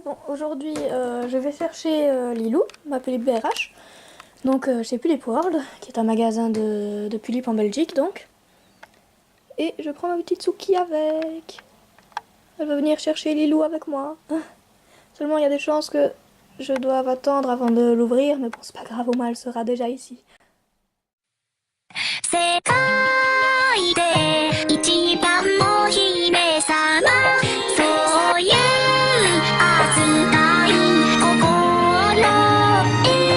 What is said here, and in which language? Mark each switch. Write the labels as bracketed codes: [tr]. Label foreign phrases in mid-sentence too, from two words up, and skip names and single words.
[fr] Bon, aujourd'hui je vais chercher Lilou, ma Pulippe BRH, donc chez Pulippe World, qui est un magasin de Pulippe en Belgique donc. Et je prends ma petite Souki avec. Elle va venir chercher Lilou avec moi. Seulement il y a des chances que je doive attendre avant de l'ouvrir, mais bon c'est pas grave, au moins elle sera déjà ici. [ja] 世界で一番の姫様そういう扱い心得